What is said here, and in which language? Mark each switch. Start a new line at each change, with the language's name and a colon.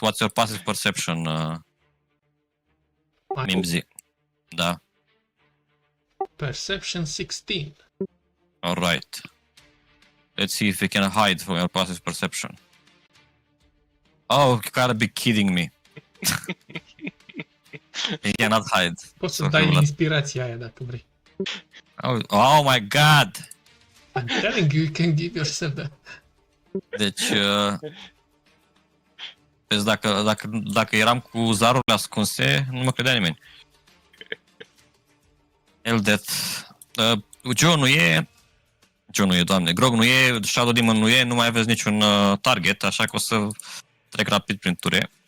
English: What's your passive perception, Mimsy?
Romanian: Da.
English: Perception 16. Alright. Let's see if we can hide from your passive perception. Oh, you gotta be kidding me. You cannot hide.
Romanian: Poți să dai inspirația aia dacă vrei.
English: Oh my god! I'm telling you, you can give yourself that.
Romanian: Deci, vezi, dacă eram cu zarurile ascunse, nu mă credea nimeni. Eldet. Joe nu e, doamne, Grog nu e, Shadow Demon nu e, nu mai aveți niciun target, așa că o să trec rapid prin ture.